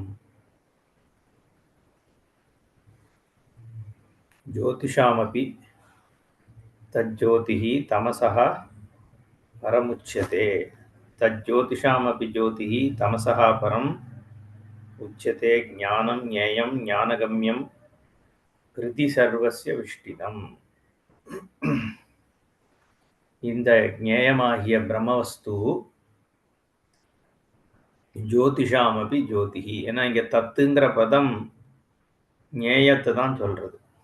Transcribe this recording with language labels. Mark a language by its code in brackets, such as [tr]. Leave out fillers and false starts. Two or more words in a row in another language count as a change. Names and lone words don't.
[sa] ज्योतिषामपि तज्ज्योतिः तमसः परमुच्यते। तज्ज्योतिषामपि ज्योतिः तमसः परम् उच्यते ज्ञानं ज्ञेयं ज्ञानगम्यं हृदि सर्वस्य विष्ठितम्. [ta] இந்த ஞேயமாகிய பிரம்மவஸ்து [sa] ज्योतिषामपि ज्योतिः. [ta] ஏன்னா இங்க தத்துங்கிற பதம் ஞேயத்தை தான் சொல்றது.